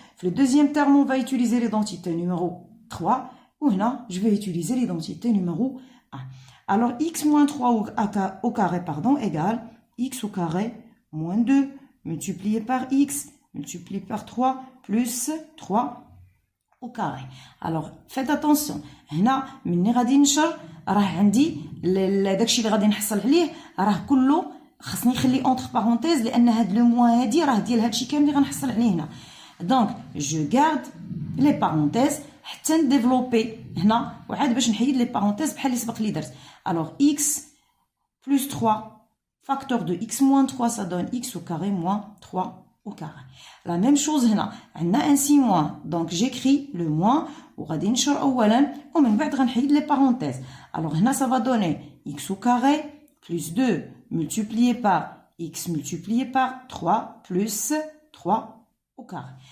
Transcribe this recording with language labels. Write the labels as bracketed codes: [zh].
[fr] Le deuxième terme, on va utiliser l'identité numéro 3. Ou là, je vais utiliser l'identité numéro 1. Alors, x moins 3 au carré, égale x au carré moins 2 multiplié par x multiplié par 3 plus 3 au carré. Alors, faites attention. [ar] هنا مني غادي نشر راه عندي داكشي اللي غادي نحصل عليه راه كله خاصني نخلي [fr] entre parenthèses [ar] لان هاد لو موان هادي راه ديال هادشي كامل اللي غنحصل عليه هنا. [fr] Donc, je garde les parenthèses [ar] حتى نديفلوبي هنا وعاد باش نحيد les parenthèses بحال اللي سبق لي درت. [fr] Alors, x plus 3 facteur de x moins 3 ça donne x au carré moins 3 au carré. La même chose [ar] هنا عندنا [fr] un signe moins. Donc, j'écris le moins [ar] وغادي نشر أولا ومن بعد غنحيد [fr] les parenthèses. Alors, هنا ça va donner x au carré plus 2 multiplié par x multiplié par 3 plus 3 au carré.